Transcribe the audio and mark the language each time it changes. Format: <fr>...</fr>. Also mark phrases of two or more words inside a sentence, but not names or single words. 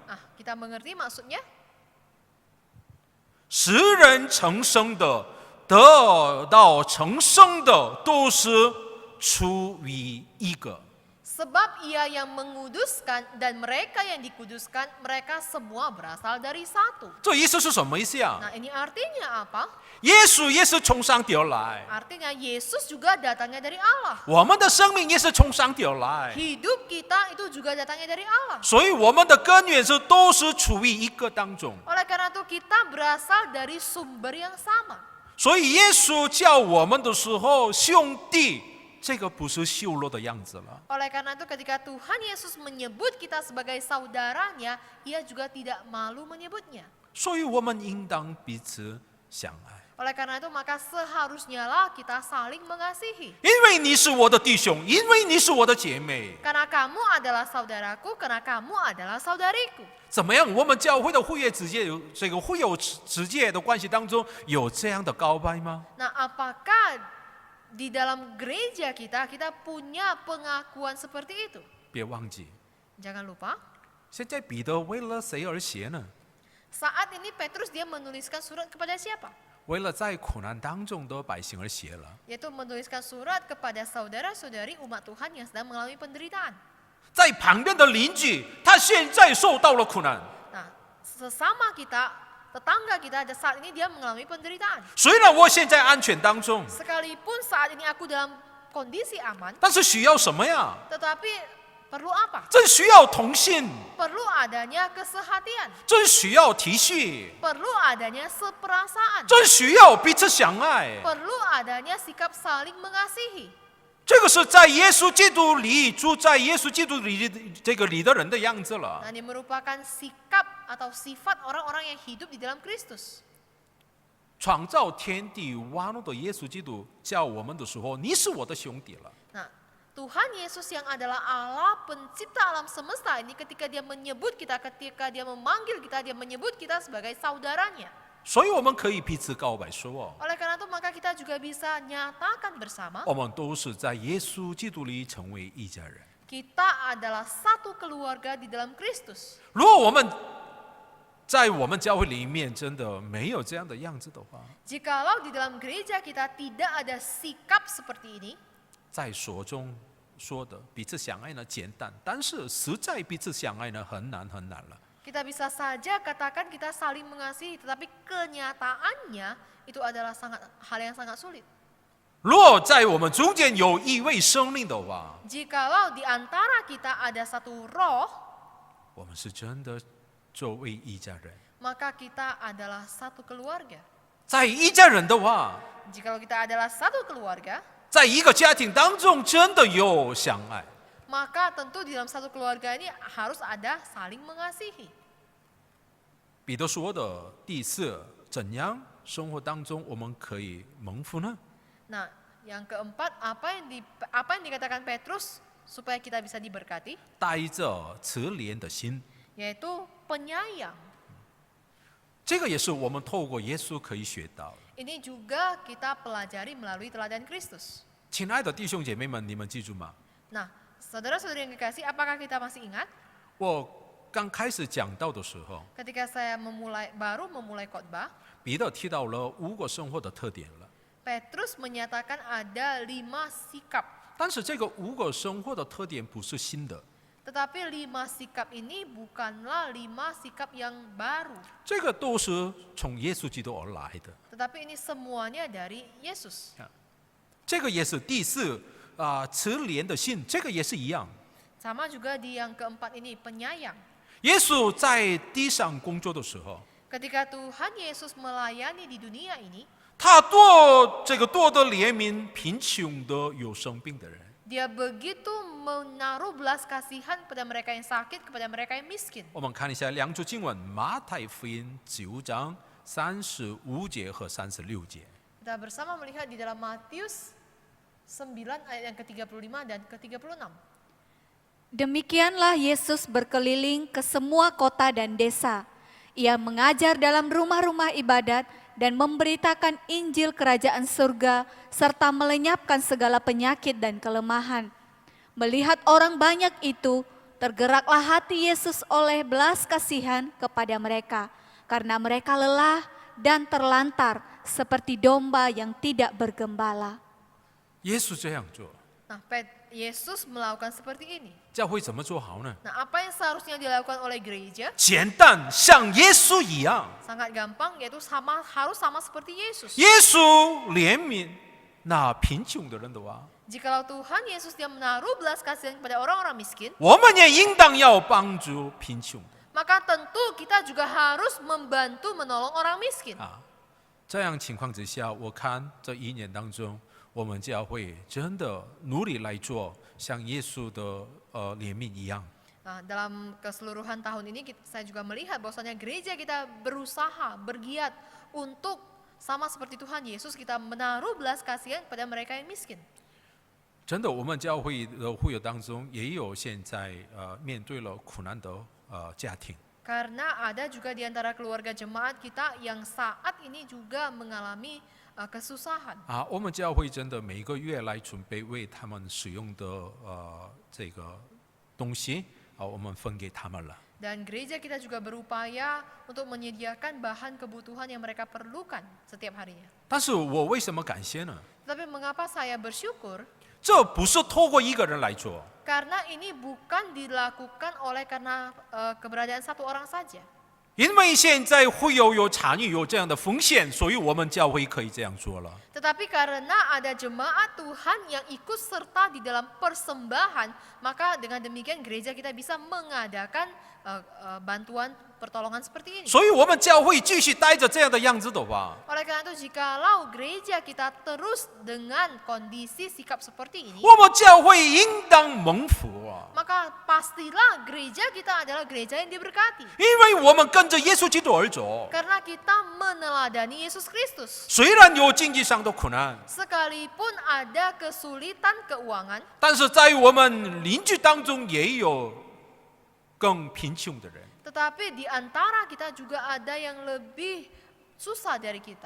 <id>Kita mengerti maksudnya?</id> <zh>使人成圣的、得到成圣的，都是出于一个。</zh> <id>Sebab ia yang menguduskan dan mereka yang dikuduskan, mereka semua berasal dari satu.</id> <zh>这意思是什么意思啊？</zh> <id>Nah, ini artinya apa?</id> <zh>耶稣也是从上帝而来，</zh> <id>Artinya Yesus juga datangnya dari Allah.</id> <zh>我们的生命也是从上帝而来，</zh> <id>Hidup kita itu juga datangnya dari Allah.</id> <zh>所以我们的根源是都是处于一个当中。</zh> <id>Oleh karena itu kita berasal dari sumber yang sama.</id> <zh>所以耶稣叫我们的时候，兄弟，这个不是羞辱的样子了。</zh> <id>Oleh karena itu ketika Tuhan Yesus menyebut kita sebagai saudaranya, ia juga tidak malu menyebutnya.</id> <zh>所以我们应当彼此相爱，</zh> <id>Oleh karena itu maka seharusnya lah kita saling mengasihi.</id> <zh>因为你是我的弟兄，因为你是我的姐妹。</zh> <id>Karena kamu adalah saudaraku, karena kamu adalah saudariku.</id> <zh>怎么样？我们教会的会友之间有这个会友之间的关系当中有这样的告白吗？</zh> <id>Nah, apakah di dalam gereja kita punya pengakuan seperti itu?</id> <zh>别忘记，</zh> <id>Jangan lupa,</id> <zh>现在彼得为了谁而写呢？</zh> <id>saat ini Petrus dia menuliskan surat kepada siapa?</id> <zh>为了在苦难当中的百姓而写了。</zh> <id>Yaitu menuliskan surat kepada saudara-saudari umat Tuhan yang sedang mengalami penderitaan.</id> <zh>在旁边的邻居，他现在受到了苦难。</zh> <id>Nah, sesama kita, tetangga kita saat ini dia mengalami penderitaan.</id> <zh>虽然我现在安全当中，</zh> <id>Sekalipun saat ini aku dalam kondisi aman,</id> <zh>但是需要什么呀？</zh> <id>tetapi perlu apa?</id> <zh>这需要同心，</zh> <id>Perlu adanya kesehatian,</id> <zh>这需要体恤，</zh> <id>perlu adanya seperasaan,</id> <zh>这需要彼此相爱。</zh> <id>perlu adanya sikap saling mengasihi.</id> <zh>这个是在耶稣基督里住在耶稣基督里这个里的人的样子了。</zh> <id>Nah, ini merupakan sikap atau sifat orang-orang yang hidup di dalam Kristus.</id> <zh>创造天地万物的耶稣基督叫我们的时候，你是我的兄弟了。</zh> <id>Nah, Tuhan Yesus yang adalah Allah pencipta alam semesta ini ketika dia menyebut kita, ketika dia memanggil kita, dia menyebut kita sebagai saudaranya.</id> <zh>所以我们可以彼此告白说，</zh> <id>Oleh karena itu maka kita juga bisa nyatakan bersama</id> <zh>我们都是在耶稣基督里成为一家人。</zh> <id>kita adalah satu keluarga di dalam Kristus.</id> <zh>如果我们在我们教会里面真的没有这样的样子的话，</zh> <id>Jikalau di dalam gereja kita tidak ada sikap seperti ini,</id> <zh>在所中说的彼此相爱呢简单，但是实在彼此相爱呢很难了。</zh> <id>kita bisa saja katakan kita saling mengasihi, tetapi kenyataannya itu adalah hal yang sangat sulit.</id> <zh>若在我们中间有一位生命的话，</zh> <id>Jikalau di antara kita ada satu roh,</id> <zh>我们是真的作为一家人。</zh> <id>maka kita adalah satu keluarga.</id> <zh>在一家人的话，</zh> <id>Jikalau kita adalah satu keluarga,</id> <zh>在一个家庭当中真的有相爱。</zh> <id>maka tentu di dalam satu keluarga ini harus ada saling mengasihi.</id> <zh>彼得说的第四，怎样生活当中我们可以蒙福呢？</zh> <id>Nah, yang keempat, apa yang dikatakan Petrus supaya kita bisa diberkati,</id> <zh>带着慈怜的心，</zh> <id>yaitu penyayang.</id> <zh>这个也是我们透过耶稣可以学到的。</zh> <id>Ini juga kita pelajari melalui teladan Kristus.</id> <zh>亲爱的弟兄姐妹们，你们记住吗？</zh> <id>Nah, saudara-saudari yang dikasih, apakah kita masih ingat</id> <zh>我刚开始讲到的时候，</zh> <id>ketika saya baru memulai khotbah,</id> <zh>彼得提到了5个生活的特点了。</zh> <id>Petrus menyatakan ada 5 sikap.</id> <zh>但是这个5个生活的特点不是新的，</zh> <id>Tetapi 5 sikap ini bukanlah 5 sikap yang baru.</id> <zh>这个都是从耶稣基督而来的。</zh> <id>Tetapi ini semuanya dari Yesus.</id> <zh>这个也是第四慈怜的心，这个也是一样。</zh> <id>Sama juga di yang keempat ini, penyayang.</id> <zh>耶稣在地上工作的时候，</zh> <id>Ketika Tuhan Yesus melayani di dunia ini,</id> <zh>他多的怜悯贫穷的有生病的人。</zh> <id>Dia begitu menaruh belas kasihan kepada mereka yang sakit, kepada mereka yang miskin.</id> <zh>我们看一下两处经文，马太福音9章35节和36节。</zh> <id>Kita bersama melihat di dalam Matius 9 ayat yang ke-35 dan ke-36. Demikianlah Yesus berkeliling ke semua kota dan desa. Ia mengajar dalam rumah-rumah ibadat dan memberitakan Injil Kerajaan Surga serta melenyapkan segala penyakit dan kelemahan. Melihat orang banyak itu, tergeraklah hati Yesus oleh belas kasihan kepada mereka, karena mereka lelah dan terlantar seperti domba yang tidak bergembala.</id> <zh>耶稣这样做，</zh> <id>Nah, Yesus melakukan seperti ini.</id> <zh>教会怎么做好呢？</zh> <id>Nah, apa yang seharusnya dilakukan oleh gereja?</id> <zh>简单，像耶稣一样。</zh> <id>Sangat gampang, yaitu harus sama seperti Yesus.</id> <zh>耶稣怜悯那贫穷的人的话，</zh> <id>Jikalau Tuhan Yesus dia menaruh belas kasihan kepada orang-orang miskin,</id> <zh>我们也应当要帮助贫穷的</zh> <id>maka tentu kita juga harus membantu menolong orang miskin. 啊。</id> <zh>这样情况之下，我看这1年当中，我们教会真的努力来做，像耶稣的怜悯一样。</zh> <id>Nah, dalam keseluruhan tahun ini saya juga melihat bahwasanya gereja kita berusaha, bergiat untuk sama seperti Tuhan Yesus kita menaruh belas kasihan pada mereka yang miskin.</id> <zh>真的，我们教会的会友当中也有现在面对了苦难的家庭。</zh> <id>Karena ada juga di antara keluarga jemaat kita yang saat ini juga mengalami kesusahan.</id> <zh>啊，我们教会真的每个月来准备为他们使用的这个东西啊，我们分给他们了。</zh> <id>Dan gereja kita juga berupaya untuk menyediakan bahan kebutuhan yang mereka perlukan setiap harinya.</id> <zh>但是我为什么感谢呢？</zh> <id>Tapi mengapa saya bersyukur?</id> <zh>这不是透过一个人来做，</zh> <id>Karena ini bukan dilakukan oleh karena keberadaan satu orang saja.</id> <zh>因为现在会有参与有这样的风险，所以我们教会可以这样做了。</zh> <id>Tetapi karena ada jemaat Tuhan yang ikut serta di dalam persembahan, maka dengan demikian gereja kita bisa mengadakan bantuan pertolongan seperti ini.</id> <zh>所以我们教会继续待着这样的样子的话，</zh> <id>Oleh karena itu, jikalau gereja kita terus dengan kondisi sikap seperti ini,</id> <zh>我们教会应当蒙福啊，</zh> <id>maka pastilah gereja kita adalah gereja yang diberkati.</id> <zh>因为我们跟着耶稣基督而走。</zh> <id>Karena kita meneladani Yesus Kristus.</id> <zh>虽然有经济上的苦难，</zh> <id>Sekalipun ada kesulitan keuangan,</id> <zh>但是在我们邻居当中也有更贫穷的人。</zh> <id>tetapi di antara kita juga ada yang lebih susah dari kita.</id>